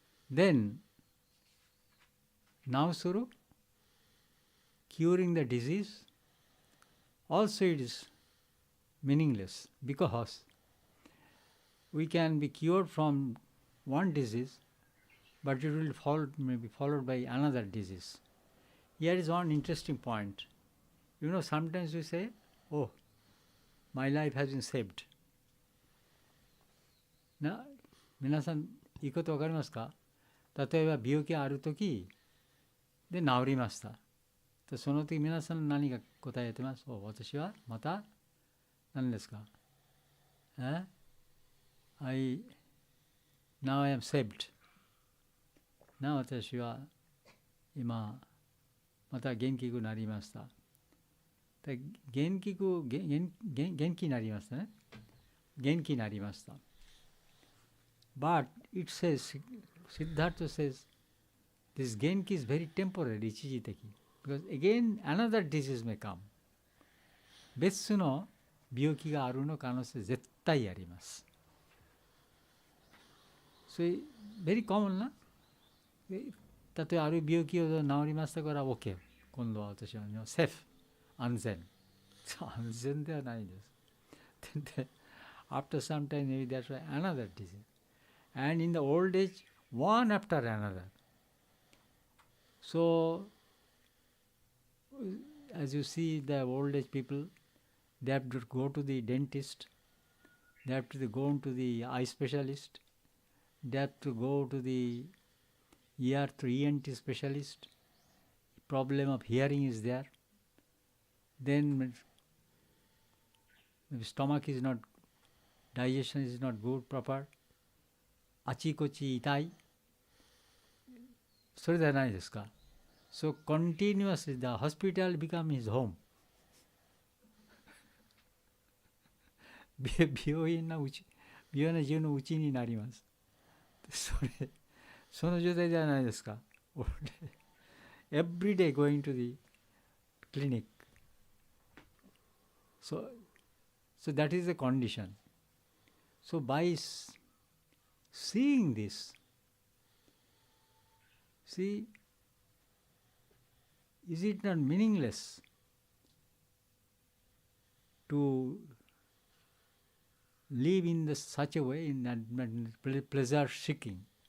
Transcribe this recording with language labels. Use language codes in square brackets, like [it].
[en] Then, now Suru, curing the disease, also it is meaningless, because we can be cured from one disease, but it will may be followed by another disease. Here is one interesting point. You know, sometimes we say, oh, my life has been saved. [ja] 皆さんいいことわかりますか？例えば病気があるときで治りました。その時皆さん何が答えてます？私はまた何ですか？ [en] Now I am saved. [ja] 私は今また元気になりました。元気になりましたね。元気になりました。 [en] But it says, Siddhartha says, this genki is very temporary, [ja] 一時的。 [en] Because again another disease may come. [ja] 別の病気があるの可能性絶対あります。それ、 [en] ベリーコモン [ja] な。例えばある病気を治りましたから OK。今度は私はセーフ、安全。安全ではないです。 [en] で、after some time, maybe that's why another disease. And in the old age, one after another. So, as you see, the old age people, they have to go to the dentist, they have to go to the eye specialist, they have to go to the ear to ENT specialist. Problem of hearing is there. Then the stomach is not, digestion is not good, proper. [ja] あちこち痛い。それではないですか。 [en] So continuously the hospital become his home. [ja] 病院の中のうちになります。その状態ではないですか。 [en] Every day going to the clinic. So that is the condition. So by seeing this, see, is it not meaningless to live in such a way, in that pleasure seeking?